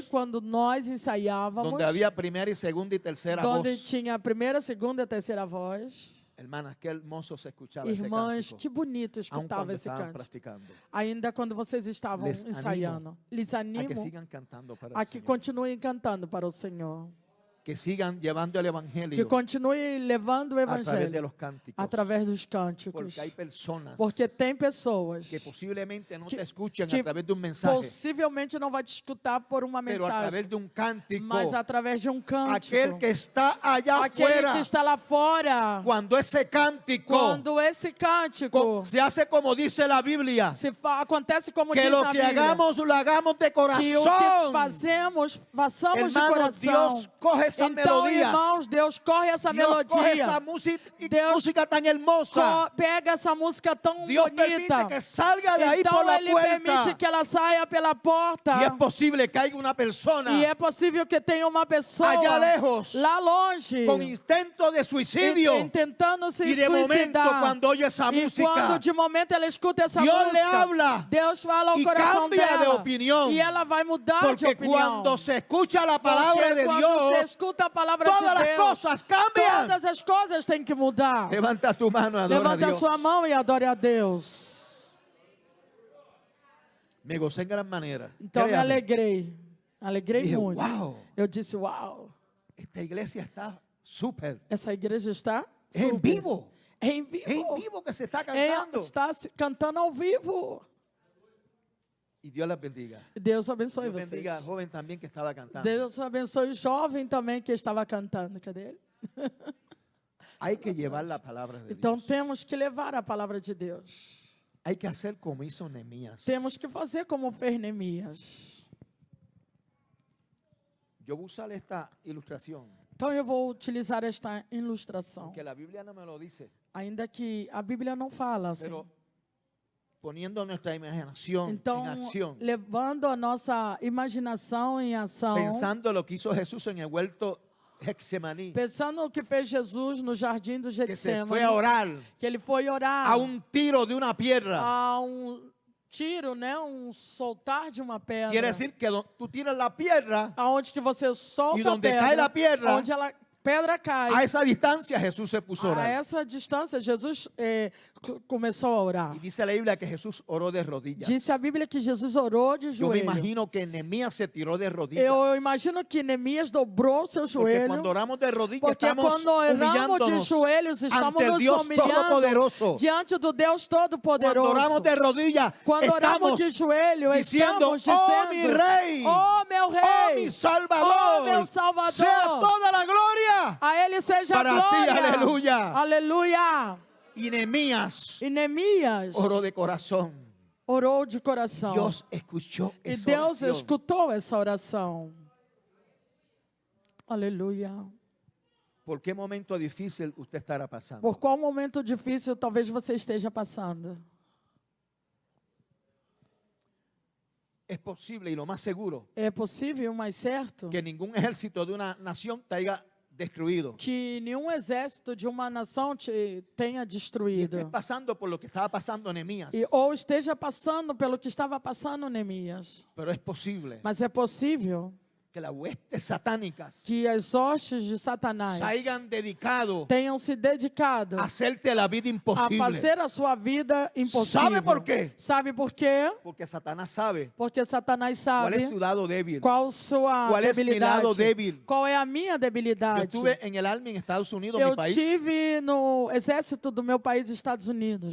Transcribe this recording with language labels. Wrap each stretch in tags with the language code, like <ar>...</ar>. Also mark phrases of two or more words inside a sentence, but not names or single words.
<es>practicábamos,</es> <pt>quando nós ensaiávamos,</pt> <es>donde había primera y segunda y tercera</es> <pt>onde</pt> <es>voz.</es> <pt>tinha a primeira, segunda e a terceira voz.</pt> <es>Hermanas, qué hermoso se escuchaba ese</es> <pt>Irmãs,</pt> <es>cántico,</es> <pt>que bonito</pt> <es>aun</es> <pt>escutava</pt> <es>cuando</es> <pt>esse</pt> <es>estaban</es> <pt>canto.</pt> <es>practicando.</es> <pt>Ainda quando vocês estavam</pt> <es>Les animo</es> <pt>ensaiando. Lhes</pt> <es>A que</es> <pt>animo</pt> <es>sigan cantando para el</es> <pt>a que</pt> <es>Señor.</es> <pt>continuem cantando para o Senhor.</pt> <es>Que sigan llevando el</es> <pt>Que</pt> <es>evangelio</es> <pt>continue levando o</pt> <es>a través de</es> <pt>Evangelho</pt> <es>los cánticos.</es> <pt>através dos cânticos.</pt> <es>Porque hay personas</es> <pt>Porque tem pessoas</pt> <es>que posiblemente no</es> <pt>que-</pt> <es>te escuchan</es> <pt>que</pt> <es>a través de un mensaje,</es> <pt>possivelmente não vai te escutar por uma</pt> <es>pero a través</es> <pt>mensagem,</pt> <es>de un cántico,</es> <pt>mas através de um cântico.</pt> <es>aquel que está allá</es> <pt>Aquele</pt> <es>afuera,</es> <pt>que está lá fora.</pt> <es>cuando esse cántico</es> <pt>Quando esse cântico</pt> <es>se hace como dice la Biblia,</es> <pt>acontece como</pt> <es>que</es> <pt>diz</pt> <es>lo</es> <pt>na</pt> <es>que</es> <pt>Bíblia,</pt> <es>hagamos lo hagamos de</es> <pt>que o que</pt> <es>corazón.</es> <pt>façamos de</pt> <es>Hermanos,</es> <pt>coração.</pt> <es>Dios coge esas</es> <pt>Então,</pt> <es>melodías.</es> <pt>irmãos, Deus corre essa</pt> <es>Dios coge</es> <pt>melodia.</pt> <es>esa</es> <pt>Deus</pt> <es>música tan hermosa.</es> <pt>Pega essa música tão</pt> <es>Dios permite</es> <pt>bonita.</pt> <es>que salga de ahí por</es> <pt>Então</pt> <es>la</es> <pt>ele permite</pt> <es>puerta.</es> <pt>que ela saia pela porta.</pt> <es>Y es posible que haya una persona</es> <pt>E é possível que tenha uma pessoa</pt> <es>allá lejos</es> <pt>lá longe</pt> <es>con intento de suicidio.</es> <pt>tentando se</pt> <es>Y de momento,</es> <pt>suicidar.</pt> <es>cuando oye esa</es> <pt>E</pt> <es>música,</es> <pt>quando de momento ela escuta essa</pt> <es>Dios le</es> <pt>música,</pt> <es>habla</es> <pt>Deus fala ao</pt> <es>y</es> <pt>coração</pt> <es>cambia de</es> <pt>dela.</pt> <es>opinión.</es> <pt>E ela vai mudar de</pt> <es>porque</es> <pt>opinião.</pt> <es>cuando se escucha la palabra</es> <pt>Porque</pt> <es>de</es> <pt>quando se</pt> <es>Dios,</es> <pt>escuta a palavra</pt> <es>todas</es> <pt>de</pt> <es>las</es> <pt>Deus,</pt> <es>cosas cambian.</es> <pt>todas as coisas têm que mudar.</pt> <es>Levanta tu mano, adora a</es> <pt>Levanta a</pt> <es>Dios.</es> <pt>sua mão e adore a Deus.</pt> <es>Me gocé en gran manera.</es> <pt>Então me</pt> <es>Créame.</es> <pt>alegrei</pt> <es>Dije, muito. wow,</es> <pt>Eu disse, uau,</pt> <es>esta iglesia está súper.</es> <pt>essa igreja está</pt> <es>Es en</es> <pt>super.</pt> <es>vivo.</es> <pt>É em vivo.</pt> <es>Es en vivo que se está</es> <pt>É,</pt> <es>cantando.</es> <pt>está cantando ao vivo.</pt> <es>Y Dios las bendiga.</es> <pt>Deus abençoe</pt> <es>Dios</es> <pt>vocês.</pt> <es>bendiga al joven también que estaba cantando.</es> <pt>Deus abençoe o jovem também que estava cantando. Cadê ele?</pt> <es>Hay que llevar la palabra de</es> <pt>Então</pt> <es>Dios.</es> <pt>temos que levar a palavra de Deus.</pt> <es>Hay que hacer como hizo Nehemías.</es> <pt>Temos que fazer como fez Neemias.</pt> <es>Yo voy a usar esta ilustración,</es> <pt>Então eu vou utilizar esta ilustração.</pt> <es>aunque la Biblia no me lo dice,</es> <pt>Ainda que a Bíblia não fala assim.</pt> <es>pero poniendo nuestra imaginación</es> <pt>Então,</pt> <es>en acción,</es> <pt>levando a nossa imaginação em ação,</pt> <es>pensando lo que hizo Jesús en el huerto Getsemaní,</es> <pt>pensando no que fez Jesus no jardim do</pt> <es>que se fue</es> <pt>Getsemane,</pt> <es>a orar</es> <pt>que ele foi orar</pt> <es>a un tiro de una piedra.</es> <pt>a tiro, né, soltar de uma pedra.</pt> <es>Quiere decir que tú tiras la piedra,</es> <pt>Aonde que você solta E a</pt> <es>donde</es> <pt>pedra, cai a pedra, onde a pedra cai,</pt> <es>a esa distancia Jesús se puso a</es> <pt>a</pt> <es>orar.</es> <pt>essa distância Jesus começou a orar.</pt> <es>Y dice la Biblia que Jesús oró de rodillas.</es> <pt>Dice a Bíblia que Jesus orou de</pt> <es>Yo me</es> <pt>joelho.</pt> <es>imagino que Nehemías se tiró de rodillas.</es> <pt>Eu imagino que Neemias dobrou seu</pt> <es>Porque</es> <pt>joelho.</pt> <es>cuando oramos de rodillas</es> <pt>Porque</pt> <es>estamos</es> <pt>quando oramos de</pt> <es>humillándonos</es> <pt>joelhos,</pt> <es>estamos ante el</es> <pt>nos</pt> <es>Dios</es> <pt>humilhando</pt> <es>Todopoderoso.</es> <pt>diante do Deus</pt> <es>Cuando</es> <pt>Todo-Poderoso.</pt> <es>oramos de rodillas</es> <pt>Quando oramos</pt> <es>estamos</es> <pt>de joelho,</pt> <es>diciendo,</es> <pt>estamos</pt> <es>oh mi</es> <pt>dizendo,</pt> <es>rey,</es> <pt>oh meu</pt> <es>oh</es> <pt>rei,</pt> <es>mi Salvador,</es> <pt>oh meu Salvador,</pt> <es>sea toda la gloria.</es> <pt>a Ele seja a</pt> <es>Para ti,</es> <pt>glória.</pt> <es>aleluya.</es> <pt>Aleluia.</pt> <es>Y Nehemías</es> <pt>E Neemias</pt> <es>oró de corazón.</es> <pt>orou de coração.</pt> <es>Dios escuchó</es> <pt>E</pt> <es>esa</es> <pt>Deus</pt> <es>oración.</es> <pt>escutou essa oração. Aleluia.</pt> <es>¿Por qué momento difícil usted estará pasando?</es> <pt>Por qual momento difícil talvez você esteja passando?</pt> <es>Es posible y lo más seguro</es> <pt>É possível, mais certo,</pt> <es>que ningún ejército de una nación te haya destruido.</es> <pt>que nenhum exército de uma nação te tenha</pt> <es>Y estés</es> <pt>destruído.</pt> <es>pasando por lo que estaba pasando Nehemías.</es> <pt>Ou esteja passando pelo que estava passando Neemias.</pt> <es>Pero es posible</es> <pt>Mas é possível</pt> <es>que las huestes satánicas</es> <pt>que as hostes de Satanás</pt> <es>se hayan dedicado</es> <pt>tenham se dedicado</pt> <es>a hacerte la vida</es> <pt>a</pt> <es>imposible.</es> <pt>fazer a sua vida impossível.</pt> <es>¿Sabe por qué?</es> <pt>Sabe por quê?</pt> <es>Porque Satanás sabe</es> <pt>Porque Satanás</pt> <es>cuál es</es> <pt>sabe</pt> <es>tu lado débil.</es> <pt>qual sua Qual é mi debilidade.</pt> <es>lado débil?</es> <pt>Qual é a minha</pt> <es>Yo</es> <pt>debilidade?</pt> <es>estuve en el Army en Estados Unidos,</es> <pt>Eu</pt> <es>mi país,</es> <pt>tive no exército do meu país, Estados Unidos.</pt>